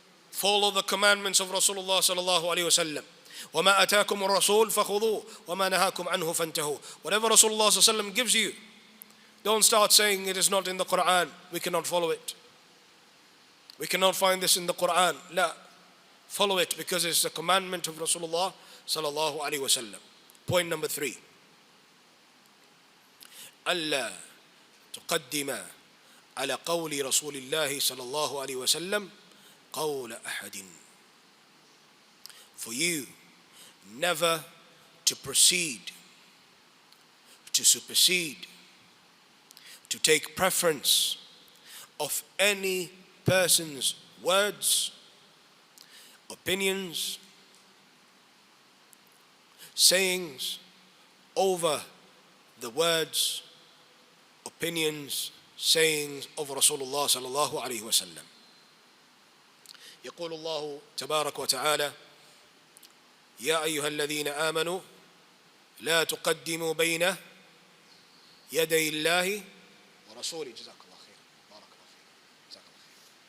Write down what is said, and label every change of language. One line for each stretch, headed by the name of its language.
English: Follow the commandments of Rasulullah sallallahu alaihi wasallam.
Arabic: وَمَا أَتَاكُمُ الرَّسُولُ فَخُذُوهُ وَمَا نَهَاكُمْ عَنْهُ فَانْتَهُوا.
English: Whatever Rasulullah sallallahu alaihi wasallam gives you, don't start saying it is not in the Quran, we cannot follow it. We cannot find this in the Quran. La. Follow it because it's a commandment of Rasulullah sallallahu alaihi wasallam. Point number 3.
Arabic: ألا تقدم على قول رسول الله صلى الله عليه وسلم قول أحد.
English: For you never to proceed, to supersede, to take preference of any person's words, opinions, sayings over the words, opinions, sayings of Rasulullah sallallahu alayhi wa sallam.
Arabic: يقول الله تبارك وتعالى يا أيها الذين آمنوا لا تقدموا بين يدي الله ورسوله. جزاك الله خير. بارك الله فيك. جزاك الله خير.